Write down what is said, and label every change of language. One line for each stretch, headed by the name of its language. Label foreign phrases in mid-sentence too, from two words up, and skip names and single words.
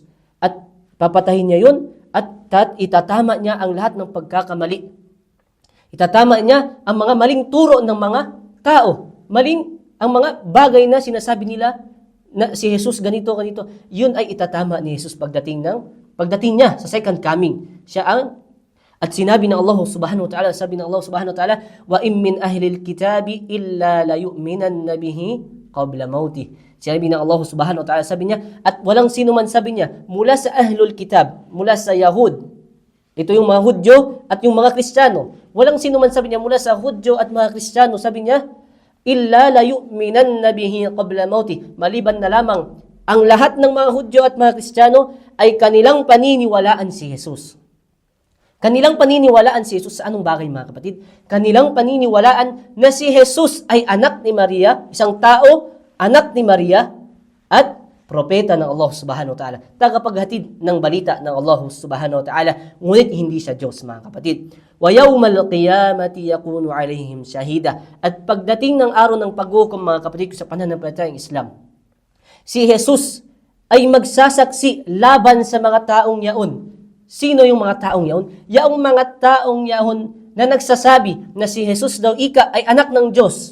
Filipino: At papatahin niya yun at itatama niya ang lahat ng pagkakamali. Itatama niya ang mga maling turo ng mga tao. Ang mga bagay na sinasabi nila na si Jesus ganito. Yun ay itatama ni Jesus pagdating niya sa
English: second coming.
Filipino: At sinabi ng Allah
Arabic: سبحانه وتعالى,
Filipino: sabi ng
Arabic: الله سبحانه وتعالى وإن من أهل الكتاب إلا ليؤمنن به قبل موته.
Filipino: Sinabi ng Allah
Arabic: سبحانه وتعالى,
Filipino: sabi niya, at walang sino man, sabi niya, mula sa
Arabic: أهل الكتاب,
Filipino: mula sa Yahud, ito yung mga Hudyo at yung mga Kristiyano, walang sino man, sabi niya, mula sa Hudyo at mga Kristiyano, sabi niya,
Arabic: إلا ليؤمنن به قبل موته.
Filipino: Maliban na lamang ang lahat ng mga Hudyo at mga Kristiyano ay kanilang paniniwalaan si Jesus. Kanilang paniniwalaan si Jesus sa anong bagay, mga kapatid? Kanilang paniniwalaan na si Jesus ay anak ni Maria, isang tao, anak ni Maria, at propeta ng Allah
Arabic: سبحانه وتعالى.
Filipino: Tagapaghatid ng balita ng Allah
Arabic: سبحانه وتعالى.
Filipino: Ngunit hindi siya Diyos, mga kapatid.
Arabic: ويوم القيامة يكون عليهم شهيدا.
Filipino: At pagdating ng araw ng paghukom, mga kapatid, sa pananampalatayang Islam, si Jesus ay magsasaksi laban sa mga taong yaon. Sino yung mga taong yaon? Yung mga taong yaon na nagsasabi na si Jesus daw ika ay anak ng Diyos.